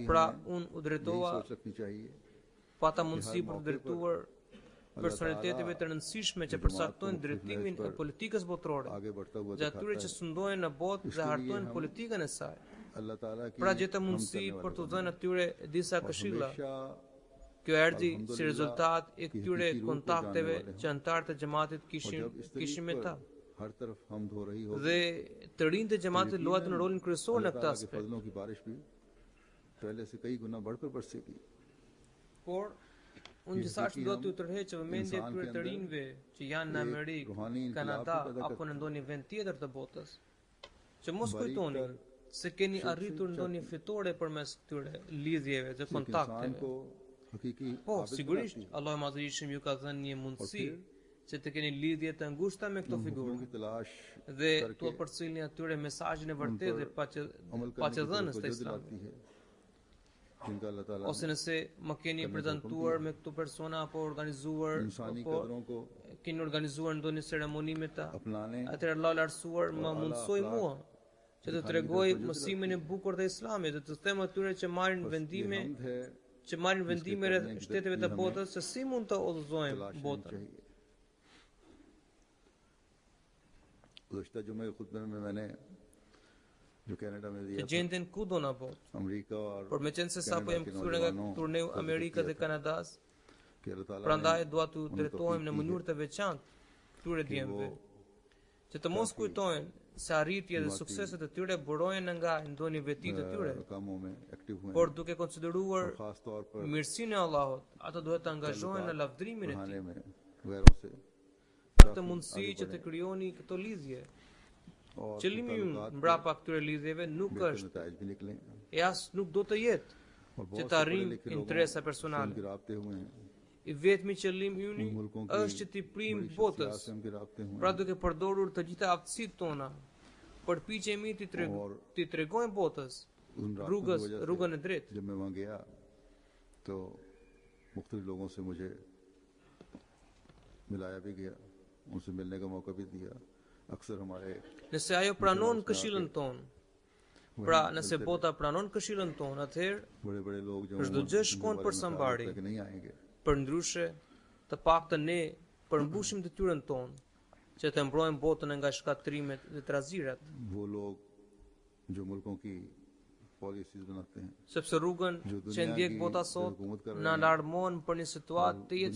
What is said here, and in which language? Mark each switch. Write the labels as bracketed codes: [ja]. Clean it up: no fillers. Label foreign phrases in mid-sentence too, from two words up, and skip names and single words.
[sq] Pra [ur] हमें [sq] unë u [ur] यही [sq] drejtova [ur] سوچ رکھنی چاہیے [sq] pata mundësi për të drejtuar personaliteteve të rëndësishme që përcaktojnë drejtimin e politikës botërore, [ur] آگے بڑھتا ہوا [sq] dhe atyre që sundohen në botë dhe hartojnë politikën e saj. [ur] اللہ تعالیٰ کی [sq] Pra gjeta mundësi për të dhënë atyre disa këshilla. Kjo erdhi si rezultat e këtyre kontakteve që antarët e xhamatit kishin me ta. [ur] ہر طرف حمد ہو رہی ہو [sq] Dhe të rinjtë e xhamatit luajnë rolin kryesor në këtë [ur] اللہ کے [sq] aspekt. [ur] فضلوں کی بارش بھی پہلے سے کئی گنا بڑھ کر برسے گی [sq] Por unë gjithashtu do t'ju tërheq vëmendje këtyre të rinjve që janë në Amerikë, Kanada apo në ndonjë vend tjetër të botës, që mos kujtoni se keni arritur ndonjë fitore përmes këtyre lidhjeve dhe [ur] इंसान [sq] kontakteve. [ur] کو حقیقی [sq] Po, [ur] आबिद [sq] sigurisht, [ur] بناتی ہے [sq] Allah i Madhërisht ju ka dhënë një mundësi [ur] फिर [sq] që të keni lidhje të ngushta me këto [ur] ان حکموں [sq] figura [ur] کی تلاش [sq] dhe [ur] करके [sq] t'u përcjellni atyre mesazhin e [ur] उन [sq] vërtetë [ur] पर [sq] dhe [ur] عمل کرنے کی [sq] paqëdhënës të [ur] तवज्जो [sq] Islamit. [ur] دلاتی ہے جن کا اللہ تعالیٰ [sq] Ose nëse më keni Kanë prezantuar [ur] hukum [sq] me këto persona apo organizuar [ur] इंसानी [sq] apo [ur] قدروں کو [sq] keni organizuar ndonjë ceremoni me ta, [ur] अपनाने [sq] atëherë Allah i lartësuar më [ur] ala [sq] mundsoi [ur] akhlaq [sq] mua që të tregoj mësimin e bukur të Islamit dhe të them atyre që marrin [ur] بس یہ [sq] vendime [ur] حمد ہے [sq] që marrin vendime rreth [ur] کرنے کی [sq] shteteve të [ur] हमें [sq] botës se si mund të udhëzojmë [ur] تلاش نہیں [sq] botën. [ur] چاہیے گزشتہ جمعے کے خطبے میں میں نے جو کینیڈا میں [sq] Të [ur] دیا تھا [sq] gjenden kudo në botë. [ur] امریکہ اور [sq] Por me qenë se sa po [ur] कनाडा [sq] jem [ur] के [sq] kthyer nga [ur] नौजवानों [sq] turneu [ur] को [sq] Amerikës dhe [ur] ذکر کیا تھا [sq] Kanadas, [ur] کہ اللہ تعالیٰ [sq] prandaj [ur] ने [sq] dua t'u [ur] उनको [sq] drejtohem në [ur] توفیق دی [sq] mënyrë të veçantë këtyre [ur] कि [sq] djemve, [ur] वो [sq] që të mos kujtojnë se arritje dhe sukseset e tyre burohen nga ndonjë veti të tyre, [ur] کاموں میں ایکٹو ہوئے [sq] por [ur] हैं [sq] duke konsideruar [ur] اور خاص طور پر [sq] mirësinë e Allahut, ata duhet të angazhohen në lavdrimin e [ur] बढ़ाने [sq] tij. [ur] میں غیروں سے [sq] Këtë mundësi që të krijoni këto lidhje. [ur] और [sq] Qëllimi im [ur] ताल्लुकात [sq] mbrapa këtyre lidhjeve nuk [ur] बेहतर [sq] është [ur] نتائج بھی نکلے [sq] e as nuk do të jetë [ur] और [sq] që [ur] बहुत [sq] të [ur] से [sq] arrijmë [ur] پڑھے لکھے لوگوں [sq] interesa [ur] से [sq] personale. [ur] ان کے رابطے ہوئے ہیں [sq] I vetmi qëllim yni [ur] ان ملکوں کی [sq] është që t'i prim [ur] बड़ी [sq] botës, [ur] شخصیات سے ان کے رابطے ہوئے [sq] pra [ur] हैं [sq] duke përdorur të gjitha aftësitë tona, përpiqemi t'i tregojmë botës [ur] ان رابطوں کی وجہ سے [sq] rrugën e drejtë. [ur] جب میں وہاں گیا تو مختلف لوگوں سے مجھے ملایا بھی گیا ان سے ملنے کا موقع بھی دیا اکثر ہمارے [sq] Nëse ajo pranon këshillën tonë, pra nëse bota pranon këshillën tonë, atëherë [ur] بڑے بڑے لوگ جو [sq] çdo gjë shkon për sambari. [ur] تک نہیں آئیں گے [sq] Përndryshe, të paktën ne përmbushim detyrën tonë që të mbrojmë botën nga shkatrimet dhe trazirat, [ur] وہ لوگ جو ملکوں کی پالیسیز بناتے ہیں [sq] sepse rrugën që ndjek bota sot na alarmon për një situatë të jetë